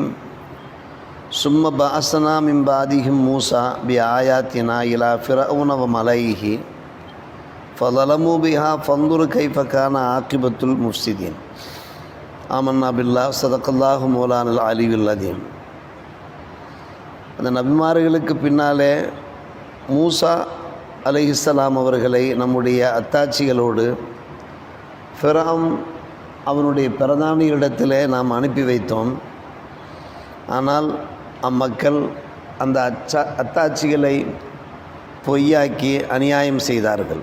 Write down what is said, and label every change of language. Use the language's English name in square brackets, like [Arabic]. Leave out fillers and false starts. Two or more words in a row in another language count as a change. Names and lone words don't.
[Arabic] ثم بعثنا من بعدهم موسى بآياتنا إلى فرعون وملئه فظلموا بها فانظر كيف كان عاقبة المفسدين. آمنا بالله صدق الله مولانا العلي العظيم. [Tamil] அந்த நபிமார்களுக்கு பின்னாலே மூசா அலைஹிஸ்ஸலாம் அவர்களை நம்முடைய அத்தாட்சிகளோடு ஃபிரௌன் அவனுடைய பிரதானியிடத்திலே நாம் அனுப்பி வைத்தோம். ஆனால் அம்மக்கள் அந்த அத்தாட்சிகளை பொய்யாக்கி அநியாயம் செய்தார்கள்.